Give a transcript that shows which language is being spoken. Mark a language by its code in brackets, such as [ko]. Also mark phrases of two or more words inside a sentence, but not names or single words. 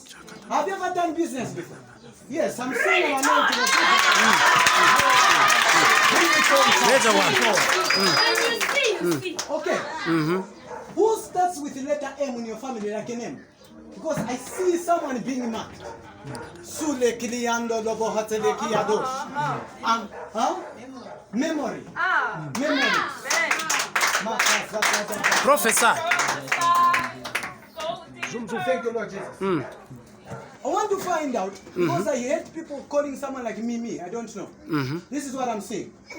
[en] Have you ever done business before? Yes, I'm seeing an anointing. Major one. Okay. Who starts with the letter M in your family like a name? Because I see someone being marked. Sule kiliando lobo hatele kiadosh. Memory. Memory. Professor. Thank you, Lord Jesus. I want to find out, because I hate people calling someone like me. I don't know. This is what I'm saying.